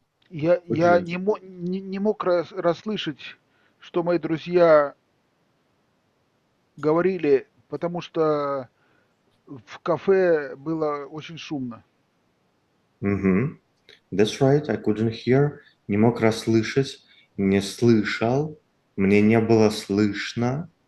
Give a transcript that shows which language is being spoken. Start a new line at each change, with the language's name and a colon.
Russian: Я не мог расслышать, что мои друзья говорили, потому что в кафе было очень шумно.
English: That's right, I couldn't hear.
Russian: Не мог расслышать, не слышал, мне не было слышно.